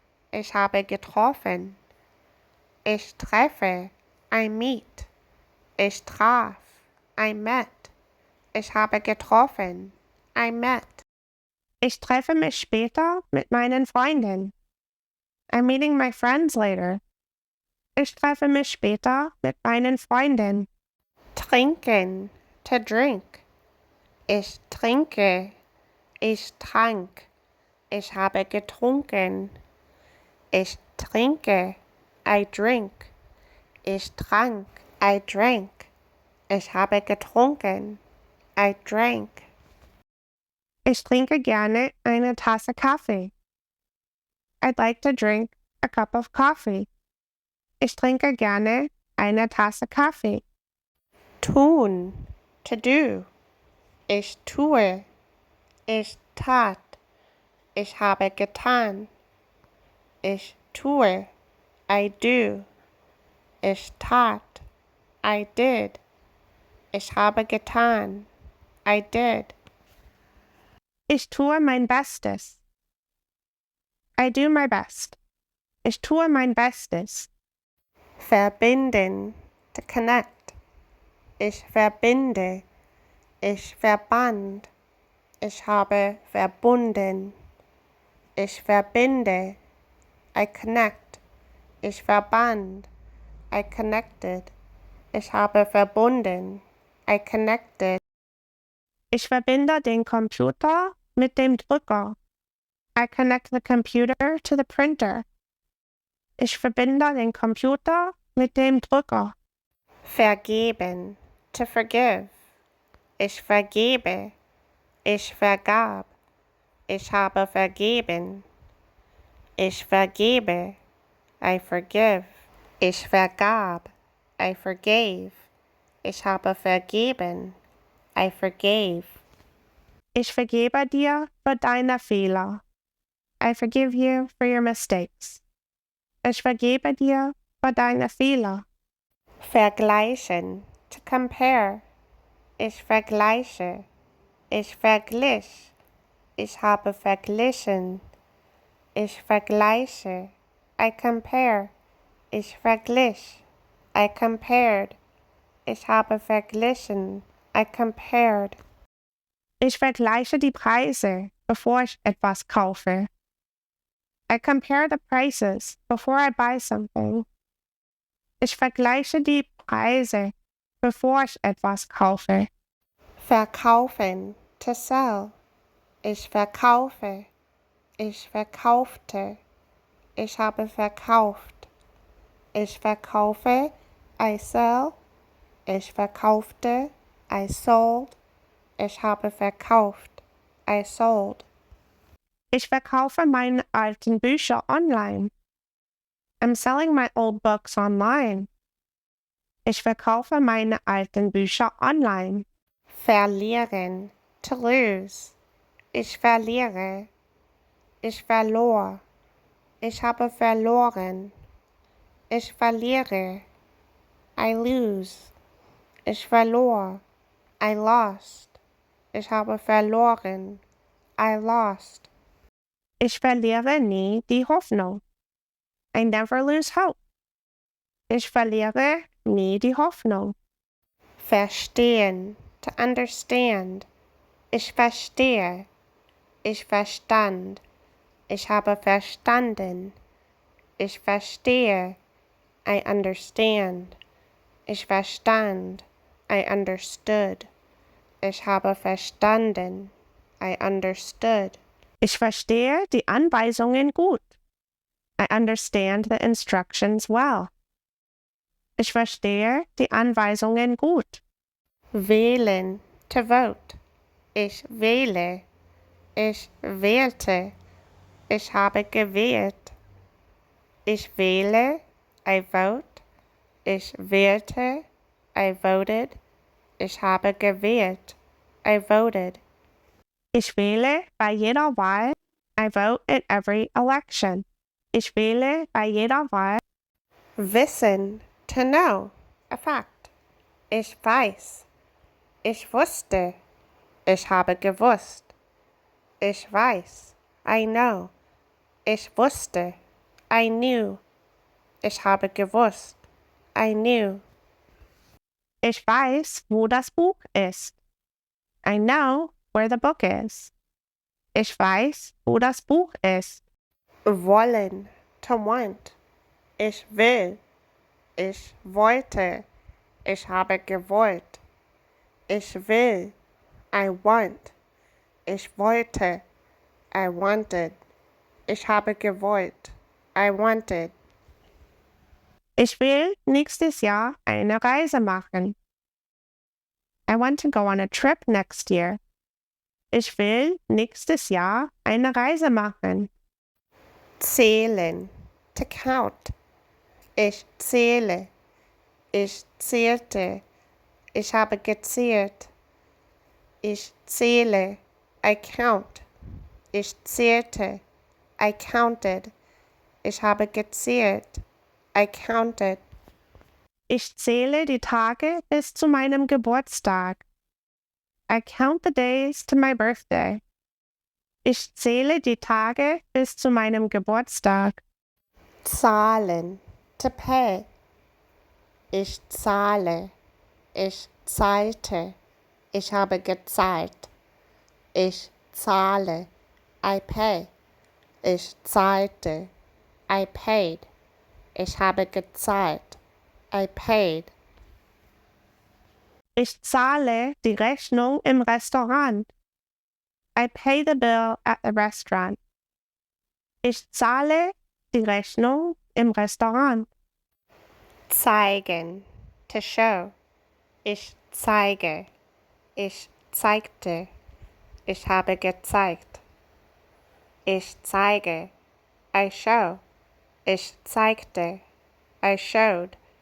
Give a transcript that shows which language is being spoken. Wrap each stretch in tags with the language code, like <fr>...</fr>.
<de>Ich habe getroffen. Ich treffe.</de> <en>I meet.</en> <de>Ich traf.</de> <en>I met.</en> <de>Ich habe getroffen.</de> <en>I met.</en> <de>Ich treffe mich später mit meinen Freunden.</de> <en>I'm meeting my friends later.</en> <de>Ich treffe mich später mit meinen Freunden. Trinken.</de> <en>To drink.</en> <de>Ich trinke. Ich trank. Ich habe getrunken. Ich trinke.</de> <en>I drink.</en> <de>Ich trank.</de> <en>I drank.</en> <de>Ich habe getrunken.</de> <en>I drank.</en> <de>Ich trinke gerne eine Tasse Kaffee.</de> <en>I'd like to drink a cup of coffee.</en> <de>Ich trinke gerne eine Tasse Kaffee. Tun.</de> <en>To do.</en> <de>Ich tue. Ich tat. Ich habe getan. Ich tue.</de> <en>I do.</en> <de>Ich tat.</de> <en>I did.</en> <de>Ich habe getan.</de> <en>I did.</en> <de>Ich tue mein Bestes.</de> <en>I do my best.</en> <de>Ich tue mein Bestes. Verbinden.</de> <en>To connect.</en> <de>Ich verbinde. Ich verband. Ich habe verbunden. Ich verbinde.</de> <en>I connect.</en> <de>Ich verband.</de> <en>I connected.</en> <de>Ich habe verbunden.</de> <en>I connected.</en> <de>Ich verbinde den Computer mit dem Drucker.</de> <en>I connect the computer to the printer.</en> <de>Ich verbinde den Computer mit dem Drucker. Vergeben.</de> <en>To forgive.</en> <de>Ich vergebe. Ich vergab. Ich habe vergeben. Ich vergebe.</de> <en>I forgive.</en> <de>Ich vergab.</de> <en>I forgave.</en> <de>Ich habe vergeben.</de> <en>I forgave.</en> <de>Ich vergebe dir für deine Fehler.</de> <en>I forgive you for your mistakes.</en> <de>Ich vergebe dir für deine Fehler. Vergleichen.</de> <en>To compare.</en> <de>Ich vergleiche. Ich verglich. Ich habe verglichen. Ich vergleiche.</de> <en>I compare.</en> <de>Ich verglich.</de> <en>I compared.</en> <de>Ich habe verglichen.</de> <en>I compared.</en> <de>Ich vergleiche die Preise, bevor ich etwas kaufe.</de> <en>I compare the prices before I buy something.</en> <de>Ich vergleiche die Preise, bevor ich etwas kaufe. Verkaufen.</de> <en>To sell.</en> <de>Ich verkaufe. Ich verkaufte. Ich habe verkauft. Ich verkaufe.</de> <en>I sell.</en> <de>Ich verkaufte.</de> <en>I sold.</en> <de>Ich habe verkauft.</de> <en>I sold.</en> <de>Ich verkaufe meine alten Bücher online.</de> <en>I'm selling my old books online.</en> <de>Ich verkaufe meine alten Bücher online. Verlieren.</de> <en>To lose.</en> <de>Ich verliere. Ich verlor. Ich habe verloren. Ich verliere.</de> <en>I lose.</en> <de>Ich verlor.</de> <en>I lost.</en> <de>Ich habe verloren.</de> <en>I lost.</en> <de>Ich verliere nie die Hoffnung.</de> <en>I never lose hope.</en> <de>Ich verliere nie die Hoffnung. Verstehen.</de> <en>To understand.</en> <de>Ich verstehe. Ich verstand. Ich habe verstanden. Ich verstehe.</de> <en>I understand.</en> <de>Ich verstand.</de> <en>I understood.</en> <de>Ich habe verstanden.</de> <en>I understood.</en> <de>Ich verstehe die Anweisungen gut.</de> <en>I understand the instructions well.</en> <de>Ich verstehe die Anweisungen gut. Wählen.</de> <en>To vote.</en> <de>Ich wähle. Ich wählte. Ich habe gewählt. Ich wähle.</de> <en>I vote.</en> <de>Ich wählte.</de> <en>I voted.</en> <de>Ich habe gewählt. I voted. Ich wähle bei jeder Wahl.</de> <en>I vote at every election.</en> <de>Ich wähle bei jeder Wahl. Wissen.</de> <en>To know. A fact.</en> <de>Ich weiß. Ich wusste. Ich habe gewusst. Ich weiß.</de> <en>I know.</en> <de>Ich wusste.</de> <en>I knew.</en> <de>Ich habe gewusst.</de> <en>I knew.</en> <de>Ich weiß, wo das Buch ist.</de> <en>I know where the book is.</en> <de>Ich weiß, wo das Buch ist. Wollen.</de> <en>To want.</en> <de>Ich will. Ich wollte. Ich habe gewollt. Ich will.</de> <en>I want.</en> <de>Ich wollte.</de> <en>I wanted.</en> <de>Ich habe gewollt.</de> <en>I wanted.</en> <de>Ich will nächstes Jahr eine Reise machen.</de> <en>I want to go on a trip next year.</en> <de>Ich will nächstes Jahr eine Reise machen. Zählen.</de> <en>To count.</en> <de>Ich zähle. Ich zählte. Ich habe gezählt. Ich zähle.</de> <en>I count.</en> <de>Ich zählte.</de> <en>I counted.</en> <de>Ich habe gezählt.</de> <en>I counted.</en> <de>Ich zähle die Tage bis zu meinem Geburtstag.</de> <en>I count the days to my birthday.</en> <de>Ich zähle die Tage bis zu meinem Geburtstag. Zahlen.</de> <en>To pay.</en> <de>Ich zahle. Ich zahlte. Ich habe gezahlt. Ich zahle.</de> <en>I pay.</en> <de>Ich zahlte.</de> <en>I paid.</en> <de>Ich habe gezahlt.</de> <en>I paid.</en> <de>Ich zahle die Rechnung im Restaurant.</de> <en>I pay the bill at the restaurant.</en> <de>Ich zahle die Rechnung im Restaurant. Zeigen.</de> <en>To show.</en> <de>Ich zeige. Ich zeigte. Ich habe gezeigt. Ich zeige.</de> <en>I show.</en> <de>Ich zeigte.</de> <en>I showed.</en>